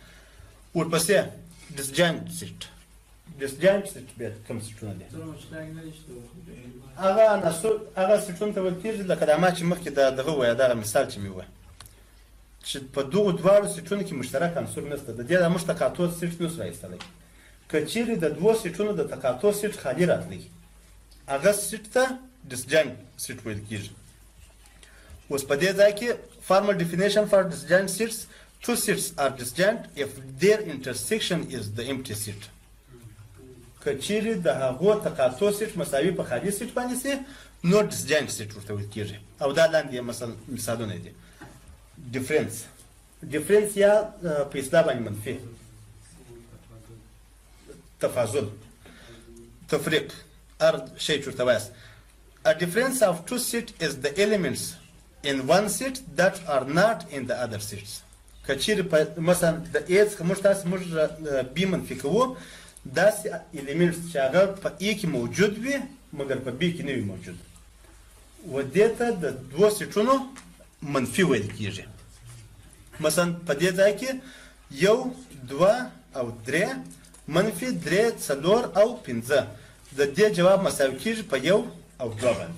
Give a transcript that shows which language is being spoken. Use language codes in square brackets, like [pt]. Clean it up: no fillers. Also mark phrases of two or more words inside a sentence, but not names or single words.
[ps] ورپسې [en] disjoint set disjoint set [ps] بیا کوم سیټونه دي هغه عناصر هغه سیټونو ته ویل کېږي لکه دا ما چې مخکې دغه ووایه دغه مثال چې مې ووایه چې په دغو دواړو سیټونو کې مشترک عنصر نشته د دې د موږ تقاطع سیټ نشو رایستلی. که چیرې د دوو سیټونو د تقاطع سیټ خالي راتلی هغه سیټ ته [en] disjoint set [ps] ویل کېږي. اوس په دې ځای کې [en] formal definition for disjoint sets two sets are disjoint if their intersection is the empty set. [ps] که چیرې د هغو تقاطع سیټ مساوي په خالي سیټ باندې سي نو [en] disjoint set [ps] ورته ویل کېږي او دا لاندې مثالونه دي. ډیفرنس یا په اصطلاح باندې منفي تفاضل تفریق هر شی چې ورته وایاست. [en] A difference of two sets is the elements in one set that are not in the other sets. [ps] که چیرې په مثلا د A څخه موږ B منفي کوو داسې الیمنټس چې هغه په A کې موجود وي مګر په B کې نه وي موجود و دې ته د دوو سیټونو منفي ویل کېږي. مثلا په دې ځای کې 1 2 او 3 منفي 3 4 او 5 د دې جواب مساوي کېږي په 1 او 2 باندې.